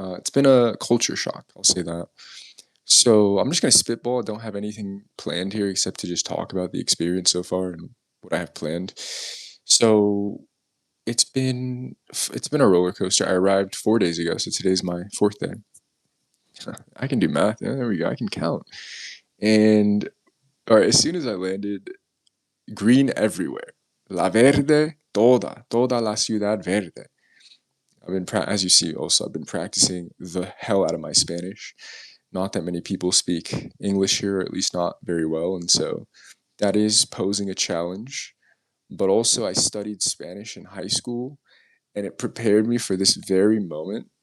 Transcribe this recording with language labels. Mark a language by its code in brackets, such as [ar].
[en] It's been a culture shock, I'll say that. So I'm just gonna spitball. I don't have anything planned here except to just talk about the experience so far and what I have planned. So it's been a roller coaster. I arrived 4 days ago, so today's my fourth day. I can do math. Yeah, there we go. I can count. And all right, as soon as I landed, green everywhere. [es] La verde, toda la ciudad verde. [en] As you see, also I've been practicing the hell out of my Spanish. Not that many people speak English here, or at least not very well, and so that is posing a challenge. But also, I studied Spanish in high school, and it prepared me for this very moment.